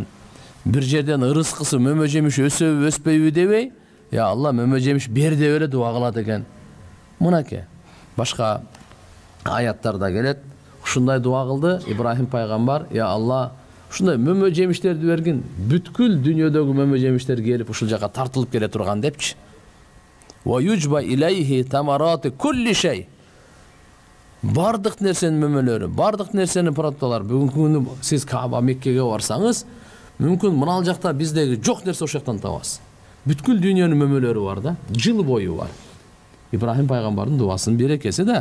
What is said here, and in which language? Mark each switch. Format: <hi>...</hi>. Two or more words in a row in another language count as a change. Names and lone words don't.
<ky>Бир жерден ырызкысы мөмө жемиш өсөбү, өспөйбү дебей,</ky> <ar>يا الله</ar> <ky>мөмө жемиш бер деп эле дуа кылат экен. Мынакей. Башка аяттарда келет. Ушундай дуа кылды Ибрахим пайгамбар,</ky> <ar>يا الله,</ar> <ky>ушундай мөмө жемиштерди бергин, бүткүл дүйнөдөгү мөмө жемиштер келип ушул жака тартылып келе турган депчи.</ky> <ar>ويجبى إليه ثمرات كل شيء.</ar> <ky>Бардык нерсенин мөмөлөрү, бардык нерсенин продукталары. Бүгүнкү күнү сиз Кааба Меккеге барсаңыз, мүмкүн мына жакта биздеги жок нерсе ошол жактан табасыз. Бүткүл дүйнөнүн мөмөлөрү бар да, жыл бою бар. Ибрахим пайгамбардын дуасынын берекеси да.</ky>